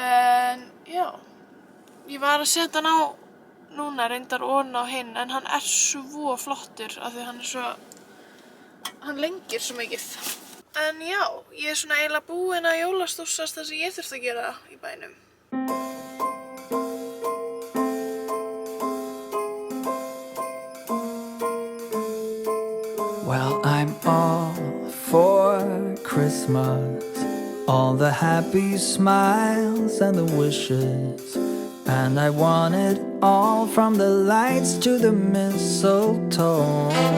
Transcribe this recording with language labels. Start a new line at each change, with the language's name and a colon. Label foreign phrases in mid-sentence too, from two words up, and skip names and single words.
Icelandic: En já, ég var að setja hann á núna, reyndar ofan á hinn, en hann svo flottur af því hann lengir svo mikið. En já, ég svona eiginlega búin að jólastússast það sem ég þurfti að gera í bænum.
English: Well, I'm all for Christmas, all the happy smiles and the wishes, And I want it all, from the lights to the mistletoe.